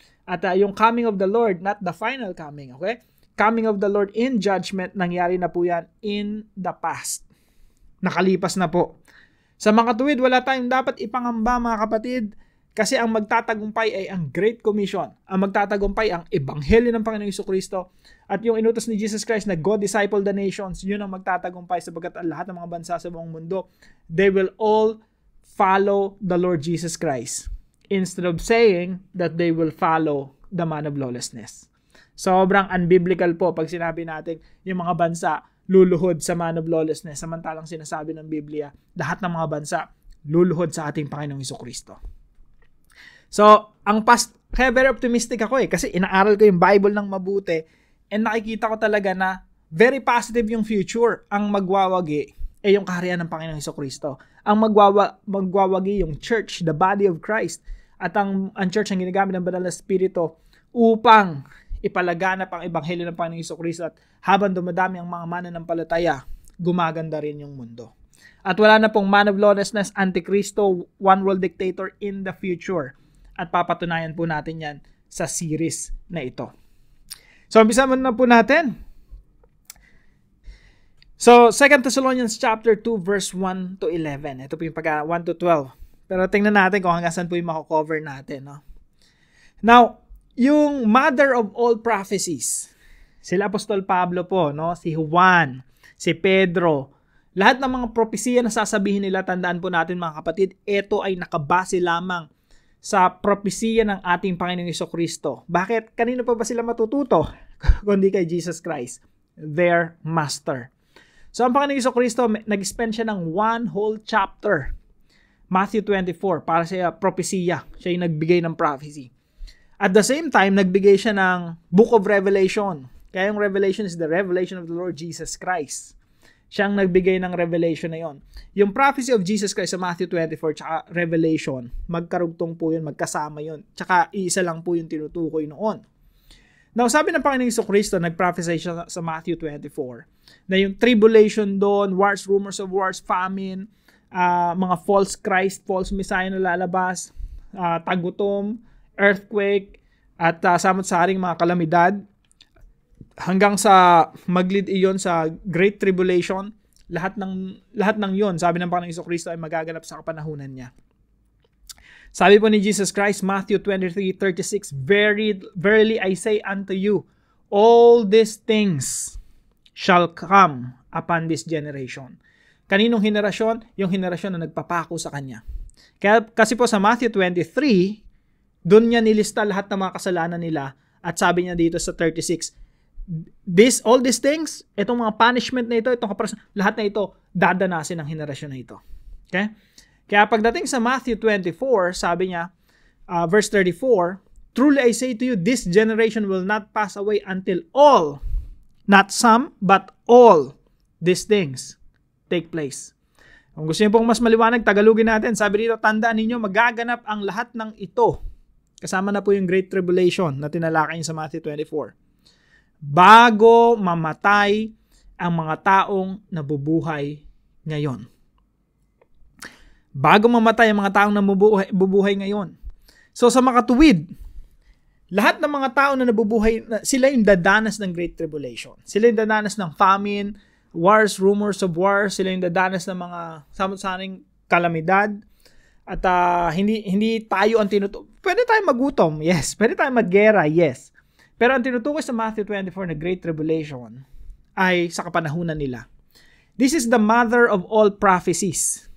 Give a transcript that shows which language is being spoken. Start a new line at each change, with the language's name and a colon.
English: At yung coming of the Lord, not the final coming, okay? Coming of the Lord in judgment,
Filipino: nangyari na po yan
English: in the past.
Filipino: Nakalipas na po. Sa mga tuwid, wala tayong dapat ipangamba, mga kapatid, kasi ang magtatagumpay ay ang Great Commission. Ang magtatagumpay ang Ebanghelyo ng Panginoong Jesucristo. At yung inutos ni Jesus Christ na
English: go disciple the nations,
Filipino: yun ang magtatagumpay sapagkat ang lahat ng mga bansa sa buong mundo,
English: they will all follow the Lord Jesus Christ. Instead of saying that they will follow the man of lawlessness.
Filipino: Sobrang unbiblical po pag sinabi natin yung mga bansa luluhod sa man of lawlessness. Samantalang sinasabi ng Biblia, lahat ng mga bansa luluhod sa ating Panginoong Jesucristo. So, kaya
English: very optimistic
Filipino: ako kasi inaaral ko yung Bible ng mabuti and nakikita ko talaga na
English: very positive yung future.
Filipino: Ang magwawagi ay yung kaharian ng Panginoong Hesukristo. Ang magwawagi yung church,
English: the body of Christ.
Filipino: At ang church ang ginagamit ng Banal na Espiritu upang ipalaganap ang ebanghelyo ng Panginoong Hesukristo. At habang dumadami ang mga mananampalataya, gumaganda rin yung mundo. At wala na pong man of lawlessness, antikristo,
English: one world dictator in the future.
Filipino: At papatunayan po natin yan sa series na ito. So, umpisa muna po natin. So, 2 Thessalonians chapter 2 verse 1 to 11. Ito po yung 1 to 12. Pero tingnan natin kung hanggang saan po yung mako-cover natin. No? Now, yung mother of all prophecies, sila Apostol Pablo po, no? Si Juan, si Pedro, lahat ng mga propesiya na sasabihin nila, tandaan po natin mga kapatid, ito ay nakabase lamang sa propesiya ng ating Panginoong Hesukristo. Bakit? Kanino pa ba sila matututo? Kundi kay
English: Jesus Christ, their master.
Filipino: So, ang Panginoong Hesukristo, nag-spend siya ng
English: one whole chapter,
Filipino: Matthew 24, para sa propesiya. Siya yung nagbigay ng prophecy. At the same time, nagbigay siya ng Book of Revelation. Kaya yung Revelation is the revelation of the Lord Jesus Christ. Siya ang nagbigay ng revelation na yon. Yung prophecy of Jesus Christ sa Matthew 24 tsaka Revelation, magkarugtong po yun, magkasama yun. Tsaka isa lang po yung tinutukoy noon. Now, sabi ng Panginoong Hesukristo, nag-prophesy siya sa Matthew 24, na yung tribulation doon,
English: wars, rumors of wars,
Filipino: famine, mga false Christ, false Messiah na lalabas, tagutom, earthquake, at samot-saring mga kalamidad, hanggang sa mag-lead iyon sa Great Tribulation, lahat ng yon, sabi ng Panginoong Hesukristo, ay magaganap sa kapanahunan niya. Sabi po ni
English: Jesus Christ, Matthew 23:36, Verily I say unto you, all these things shall come upon this generation.
Filipino: Kaninong henerasyon? Yung henerasyon na nagpapako sa Kanya. Kasi po sa Matthew 23, doon niya nilista lahat ng mga kasalanan nila at sabi niya dito sa 36,
English: all these things,
Filipino: itong mga punishment na ito, lahat na ito, dadanasin ng henerasyon na ito.
English: Okay?
Filipino: Kaya pagdating sa Matthew 24, sabi niya,
English: verse 34, Truly I say to you, this generation will not pass away until all, not some, but all these things take place.
Filipino: Kung gusto niyo pong mas maliwanag, Tagalogin natin. Sabi dito, tandaan ninyo, magaganap ang lahat ng ito. Kasama na po yung Great Tribulation na tinalakay sa Matthew 24. Bago mamatay ang mga taong nabubuhay ngayon. Bago mamatay ang mga taong nabubuhay ngayon. So sa makatuwid, lahat ng mga tao na nabubuhay, sila yung dadanas ng Great Tribulation. Sila yung dadanas ng
English: famine, wars, rumors of wars,
Filipino: sila yung dadanas ng mga samot-saring kalamidad. At hindi tayo ang tinutukoy. Pwede tayong magutom, yes. Pwede tayong maggera, yes. Pero ang tinutukoy sa Matthew 24 na Great Tribulation ay sa kapanahunan nila.
English: This is the mother of all prophecies.